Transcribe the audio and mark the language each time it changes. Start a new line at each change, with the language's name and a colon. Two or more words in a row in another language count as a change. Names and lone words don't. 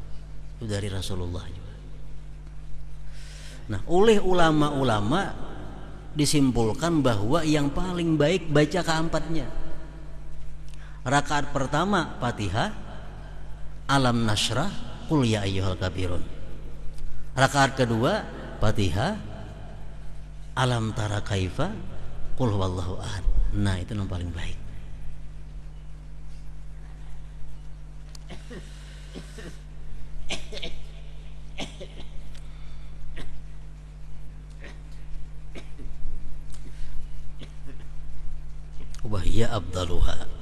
Indonesian: Itu dari Rasulullah juga. Nah, oleh ulama-ulama disimpulkan bahwa yang paling baik baca keempatnya. Rakaat pertama Fatihah, Alam Nasrah,
Arabic: qul ya ayyuhal kafirun.
Indonesian: Rakaat kedua Fatihah, Alam Tara Kaifa,
Arabic: qul huwallahu ahad.
Indonesian: Nah, itu yang paling baik.
Arabic: Wahya abdaluha.